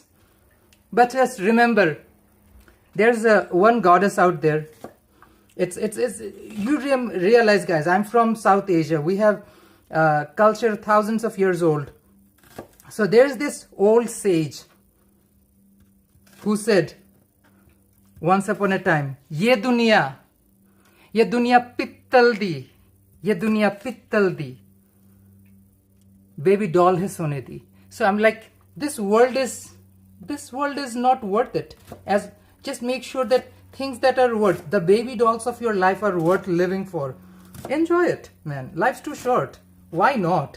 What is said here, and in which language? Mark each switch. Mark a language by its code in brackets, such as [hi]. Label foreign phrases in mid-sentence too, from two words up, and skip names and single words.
[en] But just remember, there's one goddess out there. You realize, guys, I'm from South Asia. We have culture thousands of years old. So there's this old sage who said, once upon a time, [pa] ਯੇ ਦੁਨੀਆ ਪਿੱਤਲ ਦੀ, ਯੇ ਦੁਨੀਆ ਪਿੱਤਲ ਦੀ, [en] baby doll [pa] ਹੈ ਸੋਨੇ ਦੀ. [en] So I'm like, this world is not worth it. As just make sure that things that are worth, the baby dolls of your life are worth living for. Enjoy it, man. Life's too short. Why not?